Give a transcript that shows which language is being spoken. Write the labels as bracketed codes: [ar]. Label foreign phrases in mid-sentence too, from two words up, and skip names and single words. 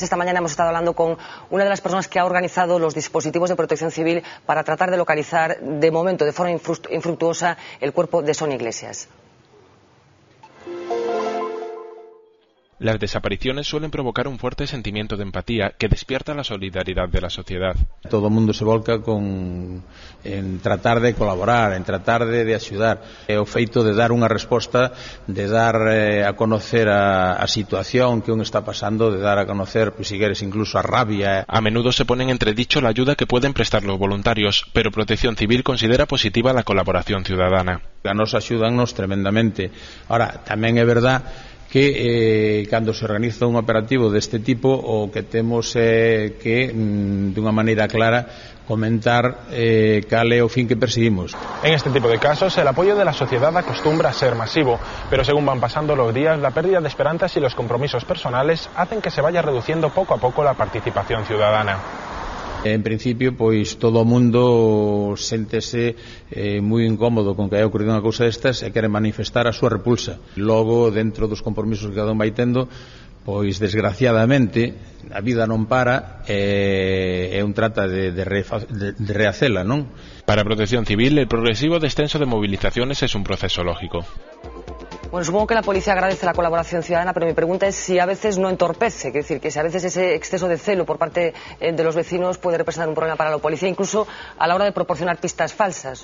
[es] Esta mañana hemos estado hablando con una de las personas que ha organizado los dispositivos de protección civil para tratar de localizar, de momento, de forma infructuosa, el cuerpo de Sonia Iglesias. Las desapariciones suelen provocar un fuerte sentimiento de empatía que despierta la solidaridad de la sociedad. Todo el mundo se volca en tratar de colaborar, en tratar de axudar. [gl] O feito de dar unha resposta, de [es] dar a conocer [gl] a situación que un está pasando, de [es] dar a conocer, [gl] pues, si queres, incluso a rabia. [es] A menudo se pone en entredicho la ayuda que pueden prestar los voluntarios, pero Protección Civil considera positiva la colaboración ciudadana. [gl] A nos axúdannos tremendamente. Ahora, tamén é verdad que cando se organiza un operativo deste tipo o que temos que dunha maneira clara comentar cal é o fin que perseguimos. [es] En este tipo de casos el apoyo de la sociedad acostumbra a ser masivo, pero según van pasando los días la pérdida de esperanzas y los compromisos personales hacen que se vaya reduciendo poco a poco la participación ciudadana. [gl] En principio, pois todo o mundo séntese moi incómodo con que haya ocurrido unha cousa destas e quere manifestar a súa repulsa. Logo, dentro dos compromisos que cada un vai tendo, pois desgraciadamente a vida non para e un trata de rehacela, non? [es] Para Protección Civil, el progresivo descenso de movilizaciones es un proceso lógico. Bueno, supongo que la policía agradece la colaboración ciudadana, pero mi pregunta es si a veces no entorpece, es decir, que si a veces ese exceso de celo por parte de los vecinos puede representar un problema para la policía, incluso a la hora de proporcionar pistas falsas.